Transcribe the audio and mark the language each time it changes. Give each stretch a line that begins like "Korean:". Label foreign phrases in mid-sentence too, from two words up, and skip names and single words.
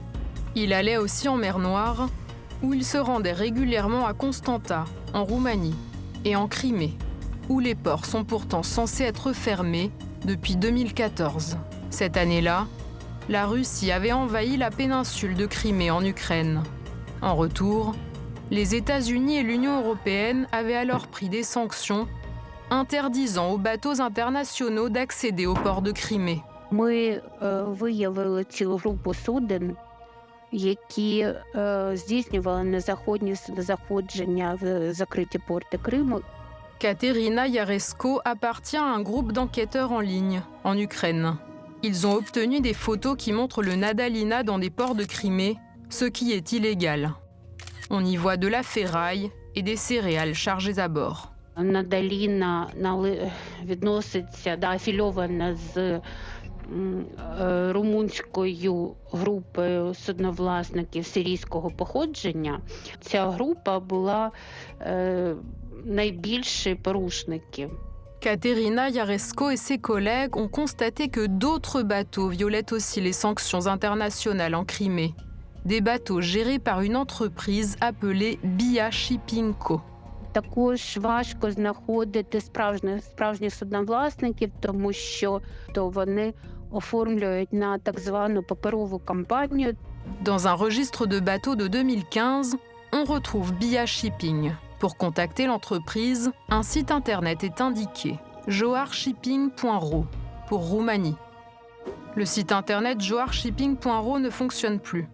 French: Il allait aussi en mer Noire, où il se rendait régulièrement à Constanta, en Roumanie, et en Crimée, où les ports sont pourtant censés être fermés depuis 2014. Cette année-là, la Russie avait envahi la péninsule de Crimée en Ukraine. En retour, les États-Unis et l'Union européenne avaient alors pris des sanctions interdisant aux bateaux internationaux d'accéder au port de Crimée.
Ukrainian: Ми виявили цілу групу суден, які здійснювали незаконні заходження в закриті порти Криму.
French: Katerina Yaresko appartient à un groupe d'enquêteurs en ligne, en Ukraine. Ils ont obtenu des photos qui montrent le Nadalina dans des ports de Crimée, ce qui est illégal. On y voit de la ferraille et des céréales chargées à bord.
Ukrainian: Надаліна відноситься, афільована з румунською групою судновласників сирійського походження. Ця група була найбільші порушники.
French: Katerina Yaresko et ses collègues ont constaté que d'autres bateaux violaient aussi les sanctions internationales en Crimée. Des bateaux gérés par une entreprise appelée BIA Shipping Co.
Ukrainian: Також важко знаходити справжніх судновласників, тому що вони оформлюють на так звану паперову компанію.
French: Dans un registre de bateaux de 2015, on retrouve BIA Shipping. Pour contacter l'entreprise, un site internet est indiqué, joarshipping.ro, pour Roumanie. Le site internet joarshipping.ro ne fonctionne plus.